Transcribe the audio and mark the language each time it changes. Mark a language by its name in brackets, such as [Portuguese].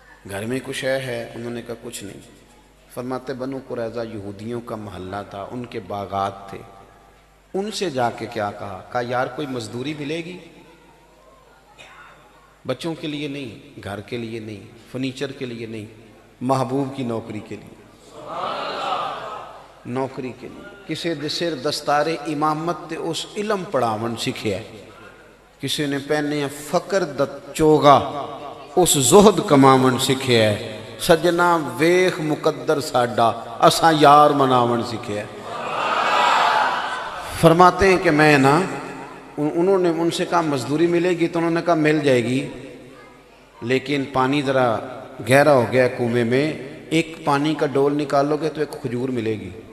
[Urdu] گھر میں کچھ ہے انہوں نے کہا کچھ نہیں. فرماتے بنو قریظہ یہودیوں کا محلہ تھا, ان کے باغات تھے. ان سے جا کے کیا کہا یار کوئی مزدوری ملے گی؟ بچوں کے لیے نہیں, گھر کے لیے نہیں, فرنیچر کے لیے نہیں, محبوب کی نوکری کے لیے. [Punjabi] نوکری کے لیے کسی سر دستار امامت تے اس علم پڑھاون سکھیا. کسی نے پہنے فقر دت چوگا اس زہد کماون سکھیا. سجنا ویخ مقدر ساڈا اساں یار مناون سکھیا. [Urdu] فرماتے ہیں کہ میں نا انہوں نے ان سے کہا مزدوری ملے گی تو انہوں نے کہا مل جائے گی لیکن پانی ذرا گہرا ہو گیا کنویں میں, ایک پانی کا ڈول نکالو گے تو ایک کھجور ملے گی.